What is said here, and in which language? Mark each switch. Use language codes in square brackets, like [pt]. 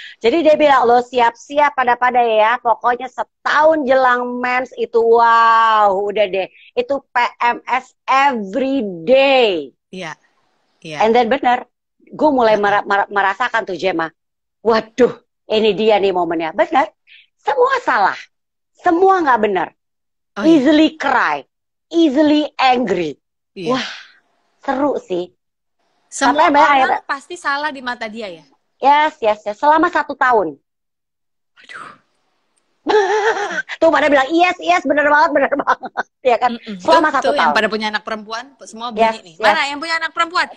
[id] Jadi dia bilang lo siap-siap pada ya, pokoknya setahun jelang mens itu wow udah deh itu PMS every day. Iya. [en] And then [id] bener, gue mulai merasakan tuh Gemma, waduh ini dia nih momennya. Bener, semua salah, semua nggak benar. [en] Easily cry, easily angry. [id] Wah, seru sih. Semua orang pasti salah di mata dia ya? Yes. Selama 1 tahun. Aduh. Tuh pada bilang, yes, bener banget. Ya kan? Selama 1 tahun. Yang pada punya anak perempuan, semua bunyi nih. Mana yang punya anak perempuan?